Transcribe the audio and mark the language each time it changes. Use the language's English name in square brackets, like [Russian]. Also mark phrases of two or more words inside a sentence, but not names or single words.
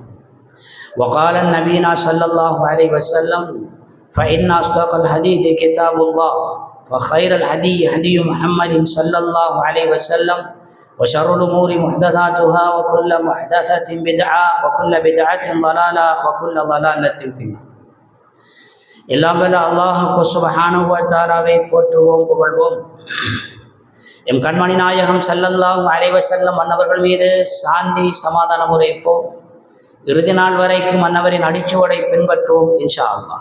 [Arabic] وقال النبي صلى الله عليه وسلم: فإن أصدق الحديث كتاب الله وخير الهدي هدي محمد صلى الله عليه وسلم وشر الأمور محدثاتها وكل محدثة بدعة وكل بدعة ضلالة وكل ضلالة في النار. [Tamil] எல்லாம் வல்ல அல்லாஹ் [Arabic] سبحانه وتعالى [Tamil] போற்றுவோம் புகழ்வோம். எம் கண்மணி நாயகம் [Arabic] صلى الله عليه وسلم [Tamil] அன்னவர்கள் மீது சாந்தி சமாதானம் உரைப்போம். இறுதி நாள் வரைக்கும் அன்னவரின் அடிச்சுவடை பின்பற்றுவோம் [Arabic] إن شاء الله.